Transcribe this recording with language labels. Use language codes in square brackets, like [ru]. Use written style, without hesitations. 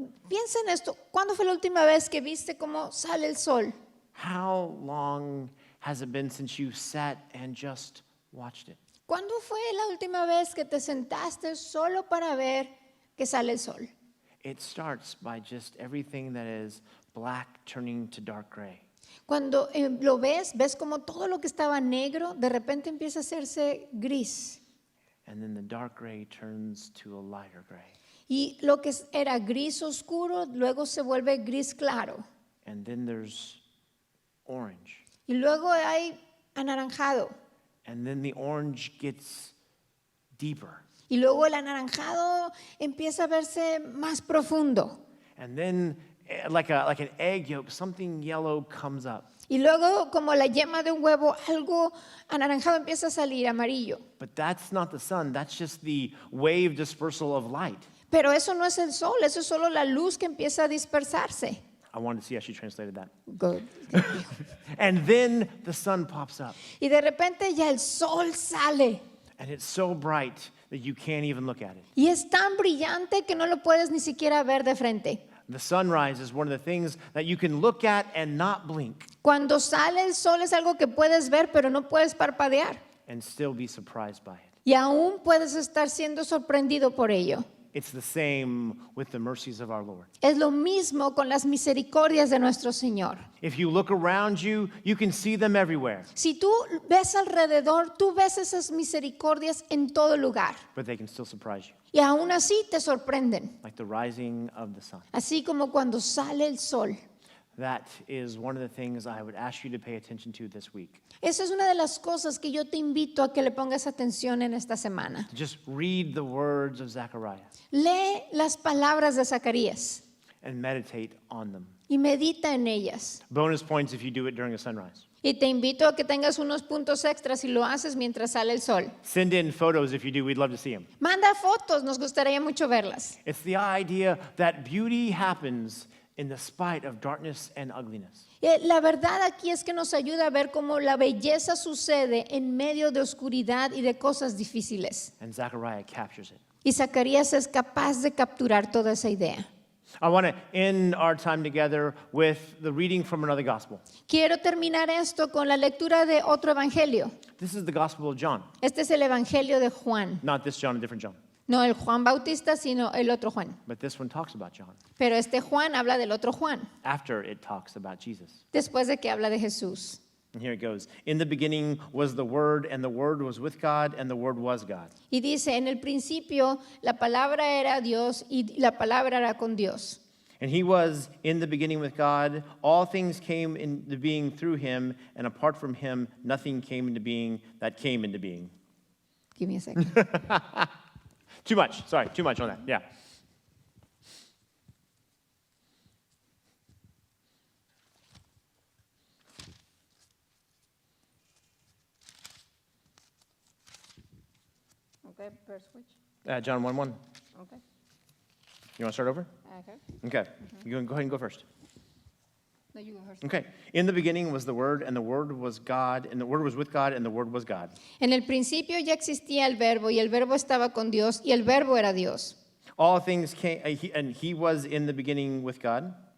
[es] Piensa en esto, ¿cuándo fue la última vez que viste cómo sale el sol? [en] How long has it been since you sat and just watched it? [es] ¿Cuándo fue la última vez que te sentaste solo para ver que sale el sol? [en] It starts by just everything that is black turning to dark gray. [es] Cuando lo ves como todo lo que estaba negro, de repente empieza a hacerse gris. [en] And then the dark gray turns to a lighter gray. [es] Y lo que era gris oscuro, luego se vuelve gris claro. [en] And then there's orange. [es] Y luego hay anaranjado. [en] And then the orange gets deeper. [es] Y luego el anaranjado empieza a verse más profundo. [en] And then, like an egg yolk, something yellow comes up. [es] Y luego, como la yema de un huevo, algo anaranjado empieza a salir, amarillo. [en] But that's not the sun. That's just the wave dispersal of light. [es] Pero eso no es el sol, eso es solo la luz que empieza a dispersarse. [en] I wanted to see how she translated that. Good. And then the sun pops up, [es] Y de repente ya el sol sale. [en] and it's so bright that you can't even look at it. [es] Y es tan brillante que no lo puedes ni siquiera ver de frente. [en] The sunrise is one of the things that you can look at and not blink [es] Cuando sale el sol es algo que puedes ver, pero no puedes parpadear. [en] and still be surprised by it. [es] Y aún puedes estar siendo sorprendido por ello. [en] It's the same with the mercies of our Lord. [es] Es lo mismo con las misericordias de nuestro Señor. [en] If you look around you, you can see them everywhere, [es] Si tú ves alrededor, tú ves esas misericordias en todo lugar. [en] but they can still surprise you, [es] Y aún así te sorprenden. [en] like the rising of the sun. [es] Así como cuando sale el sol. [en] That is one of the things I would ask you to pay attention to this week. [es] Esa es una de las cosas que yo te invito a que le pongas atención en esta semana. [en] Just read the words of Zechariah [es] Lee las palabras de Zacarías [en] and meditate on them. [es] y medita en ellas. [en] Bonus points if you do it during a sunrise. [es] Y te invito a que tengas unos puntos extras si lo haces mientras sale el sol. [en] Send in photos if you do. We'd love to see them. [es] Manda fotos, nos gustaría mucho verlas. [en] It's the idea that beauty happens in the spite of darkness and ugliness. [es] La verdad aquí es que nos ayuda a ver cómo la belleza sucede en medio de oscuridad y de cosas difíciles. [en] And Zechariah captures it. [es] Y Zacarías es capaz de capturar toda esa idea. [en] I want to end our time together with the reading from another gospel. [es] Quiero terminar esto con la lectura de otro evangelio. [en] This is the Gospel of John. [es] Este es el evangelio de Juan. [en] Not this John, a different John. [es] No el Juan Bautista, sino el otro Juan. [en] But this one talks about John Pero este Juan habla del otro Juan, after it talks about Jesus. después de que habla de Jesús. And here it goes. In the beginning was the Word, and the Word was with God, and the Word was God. [es] Y dice, en el principio la palabra era Dios y la palabra era con Dios. [en] And he was in the beginning with God. All things came into being through him, and apart from him, nothing came into being that came into being. Give me a second. Too much. Sorry, too much on that. Yeah. Okay, verse which? John 1:1. Okay. You want to start over? Okay. You can go ahead and go first. No, you go first. Okay. In the beginning was the Word, and the Word was God, and the Word was with God, and the Word was God. [es] En el principio ya existía el verbo y el verbo estaba con Dios y el verbo era Dios. [en] All things came, and he was in the beginning with God.